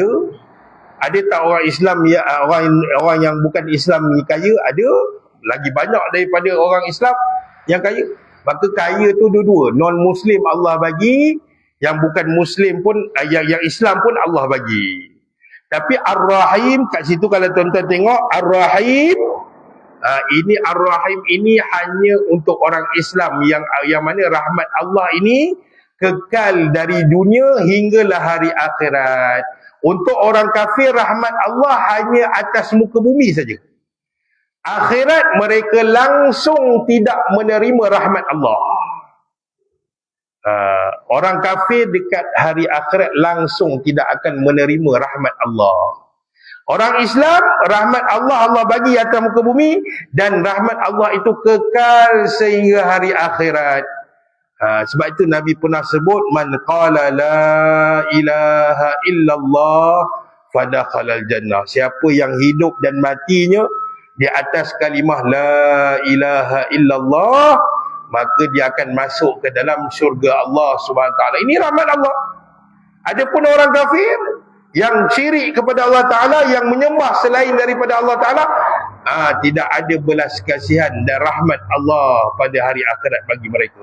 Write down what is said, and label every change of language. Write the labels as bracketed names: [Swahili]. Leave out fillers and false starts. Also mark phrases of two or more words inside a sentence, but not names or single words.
[Malay] Ada tak orang Islam orang yang bukan Islam ni kaya? Ada. Lagi banyak daripada orang Islam yang kaya. Maka kaya tu dua-dua. Non-Muslim Allah bagi, yang bukan Muslim pun, yang Islam pun Allah bagi. Tapi Ar-Rahim kat situ, kalau tuan-tuan tengok Ar-Rahim, ini Ar-Rahim ini hanya untuk orang Islam yang mana rahmat Allah ini kekal dari dunia hinggalah hari akhirat. Untuk orang kafir, rahmat Allah hanya atas muka bumi saja. Akhirat mereka langsung tidak menerima rahmat Allah. Orang kafir dekat hari akhirat langsung tidak akan menerima rahmat Allah. Orang Islam, rahmat Allah bagi atas muka bumi, dan rahmat Allah itu kekal sehingga hari akhirat. Sebab itu Nabi pernah sebut, [Arabic] من قال لا إله إلا الله فدخل الجنة. [Malay] Siapa yang hidup dan matinya di atas kalimah [Arabic] لا إله إلا الله, [Malay] maka dia akan masuk ke dalam syurga Allah [Arabic] سبحانه وتعالى. [Malay] Ini rahmat Allah. Adapun orang kafir, yang syirik kepada Allah Ta'ala, yang menyembah selain daripada Allah Ta'ala, tidak ada belas kasihan dan rahmat Allah pada hari akhirat bagi mereka.